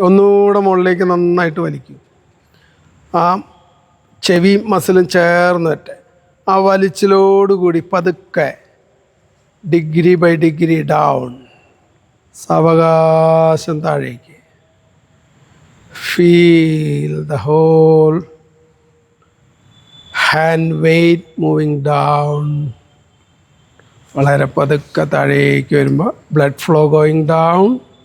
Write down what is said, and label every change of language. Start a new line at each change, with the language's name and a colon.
Malayalam: ഒന്നുകൂടെ മുകളിലേക്ക് നന്നായിട്ട് വലിക്കും. ആ ചെവി മസിലും ചേർന്ന് വരട്ടെ. ആ വലിച്ചിലോടുകൂടി പതുക്കെ
English: degree by degree down,
Malayalam: സാവകാശം താഴേക്ക്.
English: Feel the whole hand weight moving down.
Malayalam: വളരെ പതുക്കെ താഴേക്ക് വരുമ്പോൾ
English: Blood flow going down.